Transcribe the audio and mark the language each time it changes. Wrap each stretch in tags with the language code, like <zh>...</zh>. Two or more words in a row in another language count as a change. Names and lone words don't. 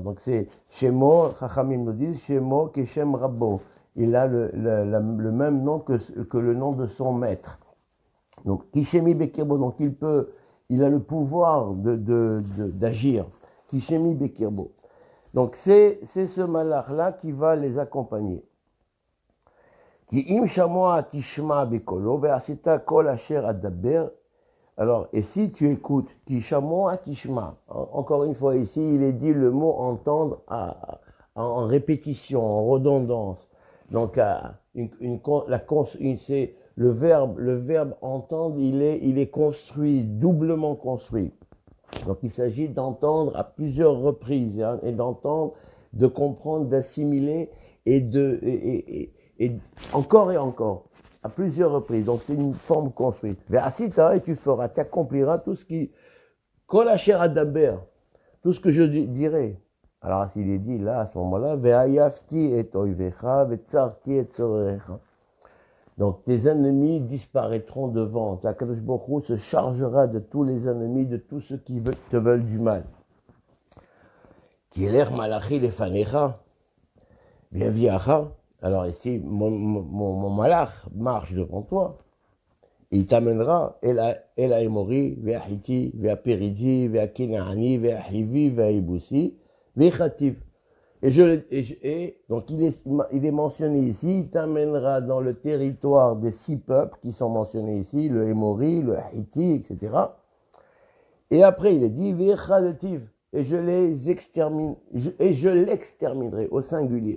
<fr>Donc c'est Shemo, Chachamim nous disent,</fr> <he>שמו כשם רבו.</he> <fr>Il a le même nom que le nom de son maître. Donc</fr> <he>כי שמי בקרבו,</he> <fr>donc il a le pouvoir d'agir.</fr> <he>כי שמי בקרבו.</he> <fr>Donc c'est ce malach-là qui va les accompagner.</fr> <he>כי אם שמוע תשמע בקולו ועשית כל אשר אדבר.</he> <fr>Alors, et si tu écoutes,</fr> <he>כי שמוע תשמע.</he> <fr>Encore une fois, ici, il est dit le mot entendre en répétition, en redondance. Donc, c'est le verbe entendre, il est construit, doublement construit. Donc, il s'agit d'entendre à plusieurs reprises, hein, et d'entendre, de comprendre, d'assimiler et encore et encore, à plusieurs reprises. Donc, c'est une forme construite. Ve'asita, et tu accompliras tout ce qui,</fr> <he>כל אשר אדבר,</he> <fr>tout ce que je dirai. Alors, s'il est dit là, à ce moment-là,</fr> <he>ואיבתי את אויביך, וצרתי את צורריך.</he> <fr>Donc, tes ennemis disparaîtront devant. Akadosh Baruch Hu se chargera de tous les ennemis, de tous ceux qui te veulent du mal.</fr> <he>כי ילך מלאכי לפניך, והביאך.</he> <fr>Alors ici, mon malach marche devant toi. Et il t'amènera</fr> <he>אל האמורי, והחתי, והפרזי, והכנעני, והחוי, והיבוסי, והכחדתיו.</he> <fr>Et donc il est mentionné ici, il t'amènera dans le territoire des 6 peuples qui sont mentionnés ici, le Hémori, le Hiti, etc. Et après il est dit,</fr> <he>והכחדתיו,</he> <fr>et je l'exterminerai au singulier.</fr>